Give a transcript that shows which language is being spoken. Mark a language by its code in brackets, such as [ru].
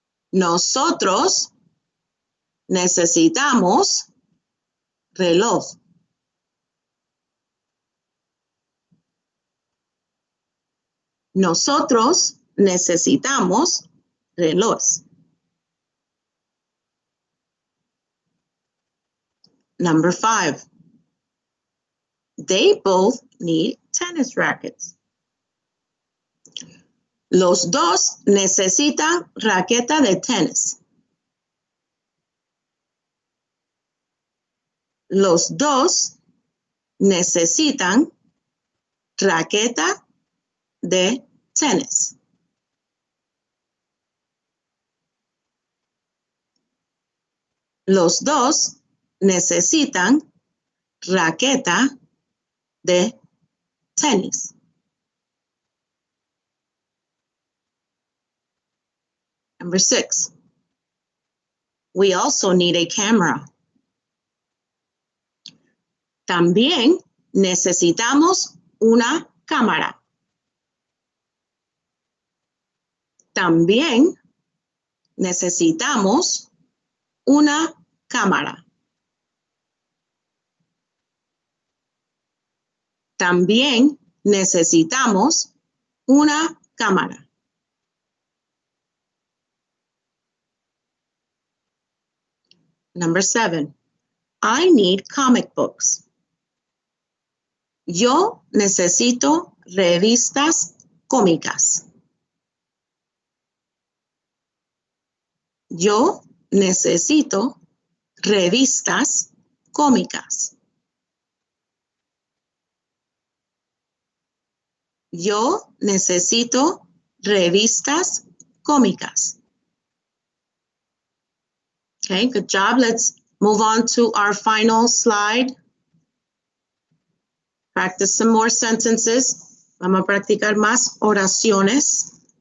[es] Nosotros necesitamos reloj. Nosotros necesitamos relojes. [en] Number 5, they both need tennis rackets. [es] Los dos necesitan raqueta de tenis. Los dos necesitan raqueta de tenis. Los dos necesitan raqueta de tenis. [en] Number 6, we also need a camera. [es] También necesitamos una cámara. También necesitamos una cámara. También necesitamos una cámara. [en] Number 7, I need comic books. [es] Yo necesito revistas cómicas. Yo necesito revistas cómicas. Yo necesito revistas cómicas. [en] Okay, good job. Let's move on to our final slide. Practice some more sentences. [es] Vamos a practicar más oraciones.